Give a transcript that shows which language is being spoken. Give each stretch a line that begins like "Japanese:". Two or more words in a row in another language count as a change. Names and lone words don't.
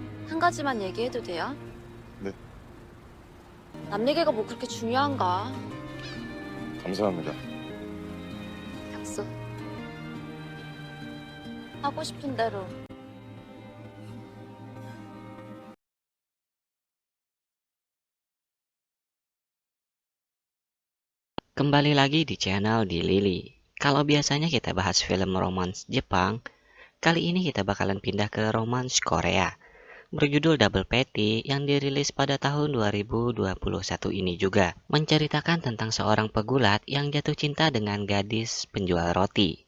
Korean: 한 가지만 얘기해도 돼요? 네. 남 얘기가 뭐 그렇게 중요한가? 감사합니다. 약속. 하고 싶은 대로.
Indonesian: Kembali lagi di channel di Lily. Kalau biasanya kita bahas film romance Jepang, kali ini kita bakalan pindah ke romance Korea berjudul Double Patty yang dirilis pada tahun 2021 ini juga, menceritakan tentang seorang pegulat yang jatuh cinta dengan gadis penjual roti.